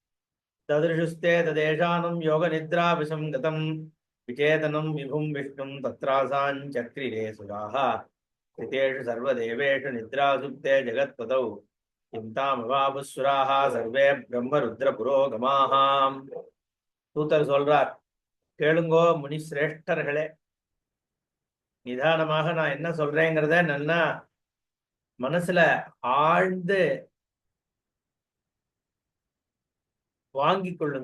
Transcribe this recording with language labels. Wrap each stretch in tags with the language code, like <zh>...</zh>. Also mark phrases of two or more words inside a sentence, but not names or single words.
<sa>तदृशुस्ते तदेशानं योगनिद्राविसंगतं विचेतनं विभुं विष्णुं तत्रासाञ्चक्रिरे सुराः ऋतेषु सर्वदेवेषु निद्रासुप्ते जगत्पतौ चिन्तामवापुसुराः सर्वे ब्रह्मरुद्रपुरोगमाः</sa> <ta>தூதர் சொல்றார், கேளுங்கோ முனி சிரேஷ்டர்களே, நிதானமாக நான் என்ன சொல்றேங்கிறத நல்லா மனசுல ஆழ்ந்து வாங்கி கொள்ளுங்க.</ta>